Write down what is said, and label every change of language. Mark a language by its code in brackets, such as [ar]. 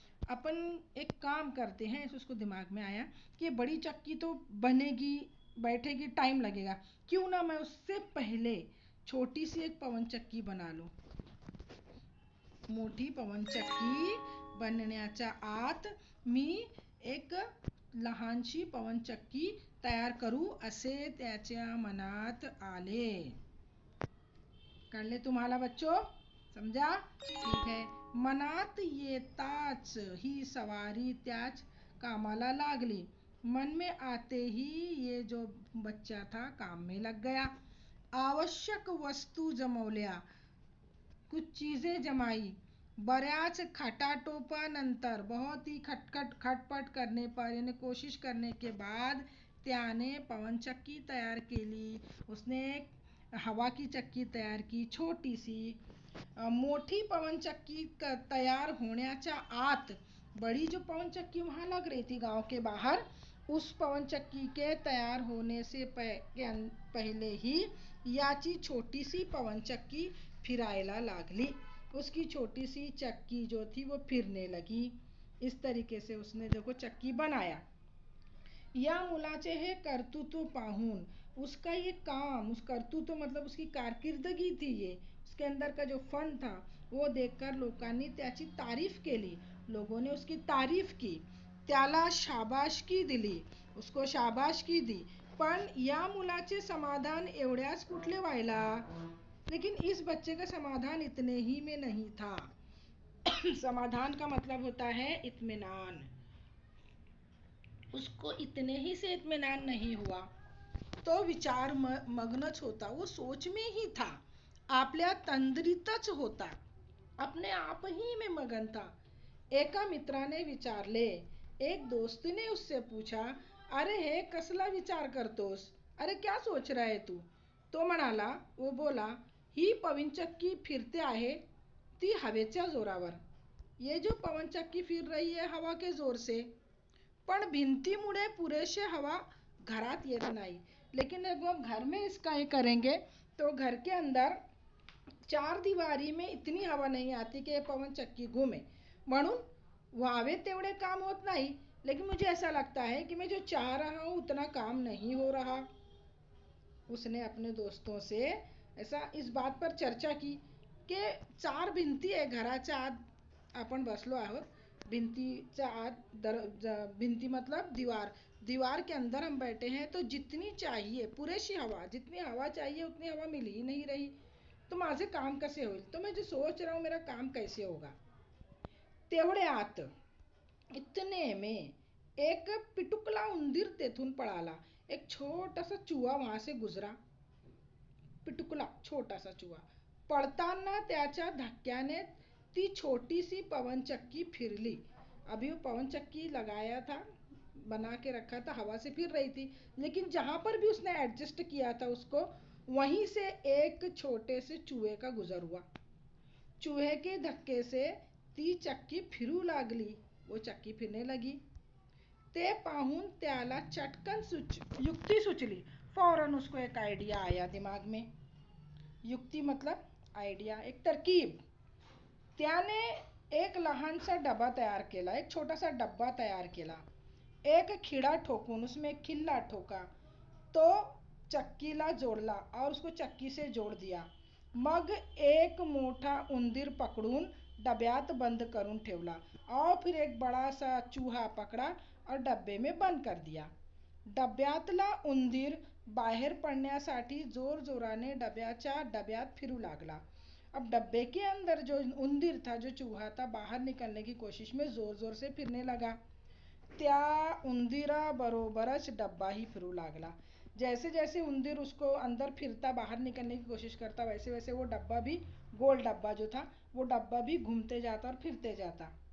[hi] अपन एक काम करते हैं, उसको दिमाग में आया कि बड़ी चक्की तो बनेगी, बैठेगी, टाइम लगेगा, क्यों ना मैं उससे पहले छोटी सी एक पवनचक्की बना लूं. [mr] मोठी पवनचक्की बनण्याच्या आत मी एक लहानशी पवनचक्की तयार करू, असे त्याच्या मनात आले. कळले तुम्हाला बच्चों? [hi] समझा? ठीक है. [mr] मनात येताच ही सवारी त्याच कामाला लागली. [hi] मन में आते ही ये जो बच्चा था काम में लग गया. [mr] आवश्यक वस्तू जमवल्या, [hi] कुछ चीजें जमाई. [mr] बऱ्याच खटाटोपानंतर, [hi] बहुत ही खटपट करने पर, यानी कोशिश करने के बाद [mr] त्याने पवनचक्की तयार केली. [hi] उसने हवा की चक्की तयार की, छोटी सी. [mr] मोठी पवनचक्की तयार होण्याच्या आत, [hi] बड़ी जो पवनचक्की वहां लग रही थी गांव के बाहर, उस पवनचक्की के तयार होने से पहले ही [mr] याची छोटी सी पवनचक्की फिरायला लागली. [hi] उसकी छोटी सी चक्की जो थी वो फिरने लगी. इस तरीके से उसने देखो चक्की बनाया. [mr] या मुलाचे हे कर्तृत्व पाहून, [hi] उसका ये काम, उस कर्तृत्व मतलब उसकी कारकिर्दगी थी, ये उसके अंदर का जो फन था, वो देखकर [mr] लोकांनी त्याची तारीफ केली. [hi] लोगों ने उसकी तारीफ की, [mr] त्याला शाबासकी दिली, [hi] उसको शाबासकी दी. [mr] पण या मुलाचे समाधान एवढ्याच कुठले व्हायला. [hi] लेकिन इस बच्चे का समाधान इतने ही में नहीं था. समाधान का मतलब होता है इत्मीनान. उसको इतने ही से इत्मीनान नहीं हुआ, [mr] तो विचार मग्नच होता, [hi] वो सोच में ही था, [mr] आपल्या तंद्रीतच होता, [hi] अपने आप ही में मगन था. [mr] एका मित्राने विचारले, [hi] एक दोस्त ने उससे पूछा, [mr] अरे हे कसला विचार करतोस, [hi] अरे क्या सोच रहा है तू. [mr] तो म्हणाला, [hi] वो बोला, [mr] ही पवनचक्की फिरते आहे ती हवेच्या जोरावर. [hi] ये जो पवनचक्की फिर रही है हवा के जोर से, [mr] पण भिंतीमुळे पुरेसे हवा घरात येत नाही. [hi] लेकिन जब हम घर में इसका ये करेंगे तो घर के अंदर चार दीवारी में इतनी हवा नहीं आती कि पवन चक्की घूमे, [mr] म्हणून व्हावे तेवढे काम होत नाही, [hi] लेकिन मुझे ऐसा लगता है कि मैं जो चाह रहा हूँ उतना काम नहीं हो रहा। उसने अपने दोस्तों से ऐसा इस बात पर चर्चा की की [mr] चार भिंती आहे घराच्या आत आपण बसलो आहोत, भिंतीच्या आत भिंती [hi] मतलब दीवार, दीवार के अंदर हम बैठे हैं, तो जितनी चाहिए पुरेशी हवा, जितनी हवा चाहिए उतनी हवा मिल ही नहीं रही, [mr] तो माझे काम कसे होईल, [hi] तो मैं जो सोच रहा हूँ मेरा काम कैसे होगा। [mr] तेवढे आत [hi] इतने में [mr] एक पिटुकला उंदीर तेथून पळाला। [hi] एक छोटासा चूहा वहां से गुजरा, पिटुकला छोटासा चूहा। [mr] पड़ताना त्याच्या धक्क्याने ती छोटी सी पवन चक्की फिरली। [hi] अभी वो पवन चक्की लगाया था, बना के रखा था, हवा से फिर रही थी, लेकिन जहां पर भी उसने एडजस्ट किया था उसको, वहीं से एक छोटे से चूहे का गुजर हुआ। चूहे के धक्के से [mr] ती चक्की फिरू लागली, [hi] वो चक्की फिरने लगी। [mr] ते पाहून त्याला चटकन युक्ति सुचली। [hi] फौरन उसको एक आइडिया आया दिमाग में। युक्ति मतलब आइडिया, एक तरकीब। [mr] त्याने एक लहानसा डबा तयार केला, [hi] एक छोटासा डब्बा तयार केला, [mr] एक खिळा ठोकून [hi] उसमें एक खिल्ला ठोका, [mr] तो चक्कीला जोडला [hi] और उसको चक्की से जोड़ दिया। [mr] मग एक मोठा उंदीर पकडून डब्यात बंद करून ठेवला [hi] और फिर एक बड़ा सा चूहा पकड़ा और डब्बे में बंद कर दिया। [mr] डब्यातला उंदीर बाहेर पडण्यासाठी जोर जोराने डब्यात फिरू लागला। [hi] अब डब्बे के अंदर जो उंदीर था, जो चूहा था, बाहर निकलने की कोशिश में जोर जोर से फिरने लगा। [mr] त्या उंदीरा बरोबरच डब्बा ही फिरू लागला। [hi] जैसे जैसे उंदीर उसको अंदर फिरता, बाहर निकलने की कोशिश करता, वैसे वैसे वो डब्बा भी, गोल डब्बा जो था, वो डब्बा भी घूमते जाता और फिरते जाता।